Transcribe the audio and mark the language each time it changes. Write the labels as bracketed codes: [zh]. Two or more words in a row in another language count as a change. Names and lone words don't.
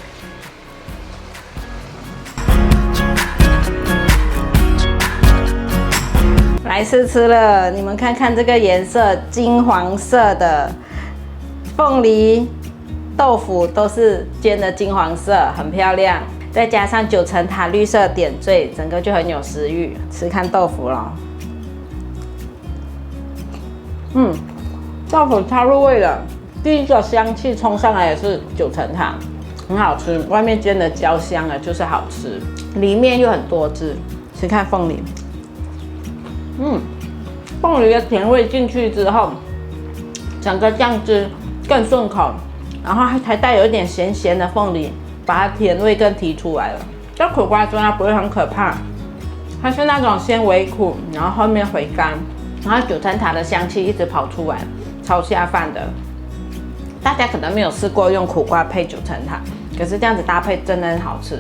[zh] 來試吃了，你們看看這個顏色，金黃色的鳳梨豆腐都是煎的金黃色，很漂亮。再加上9層塔綠色點綴，整個就很有食慾。吃看豆腐咯。豆腐超入味了。第一個香氣衝上來也是9層塔，很好吃。外面煎的焦香了，就是好吃。裡面又很多汁，吃看鳳梨。鳳梨的甜味進去之後，整個醬汁更順口，然後還帶有一點鹹鹹的鳳梨，把它甜味更提出來了。這苦瓜真的不會很可怕，它是那種先微苦，然後後面回甘，然後9層塔的香氣一直跑出來，超下飯的。大家可能沒有試過用苦瓜配9層塔，可是這樣子搭配真的很好吃。